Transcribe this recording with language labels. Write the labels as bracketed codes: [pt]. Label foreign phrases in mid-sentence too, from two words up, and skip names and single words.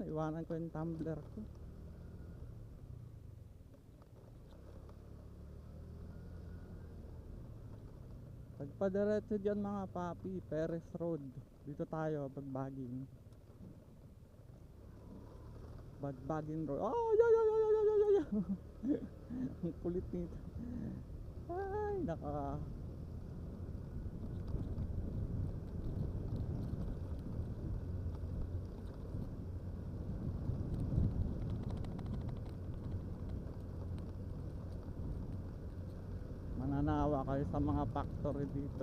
[tl] Naiwanan ko yung tumbler ko. Pagpadiretso dyan mga papi, Perez Road. Dito tayo, Bagbaging. Bagbaging Road. [en] Oh, yeah, yeah, yeah, yeah, yeah, yeah. [tl] Ang kulit nito. Ay, naka. Mananawa kayo sa mga factory dito.